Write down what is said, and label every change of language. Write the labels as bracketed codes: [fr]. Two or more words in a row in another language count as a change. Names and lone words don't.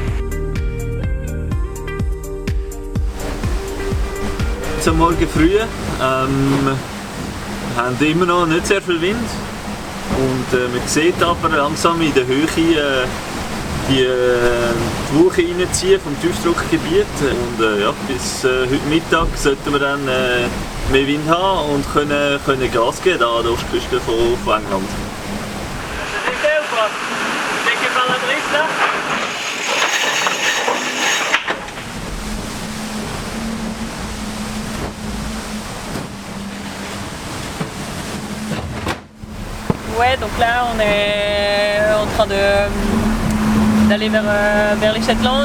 [de] Zum Morgen früh Wir haben immer noch nicht sehr viel Wind und man sieht aber langsam in der Höhe die Woche reinziehen vom Tiefdruckgebiet und ja, bis heute Mittag sollten wir dann mehr Wind haben und können Gas geben an der Ostküste von England. [fr] Ouais, donc là on est en train d'aller vers les Shetland.